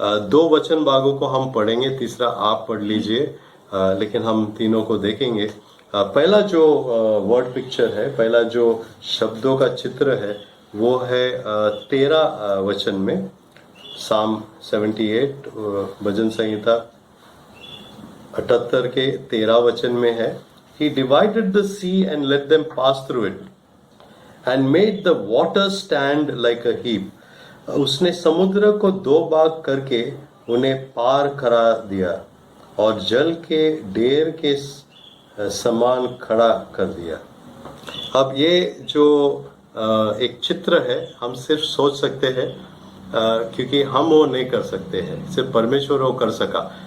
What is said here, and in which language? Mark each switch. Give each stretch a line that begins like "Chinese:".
Hindi: 2 वचन भागों को हम पढ़ेंगे, तीसरा आप पढ़ लीजिए, लेकिन हम तीनों को देखेंगे। पहला जो वर्ड पिक्चर है, पहला जो शब्दों का चित्र है, वो है 13 वचन में, साम 78 भजन संहिता 78 के 13 वचन में है।
English: He divided the sea and let them pass through it, and made the water stand like a heap.
Hindi: उसने समुद्र को 2 भाग करके उन्हें पार करा दिया और जल के ढेर के समान खड़ा कर दिया। अब ये जो एक चित्र है, हम सिर्फ सोच सकते हैं, क्योंकि हम वो नहीं कर सकते हैं, सिर्फ परमेश्वर वो कर सका।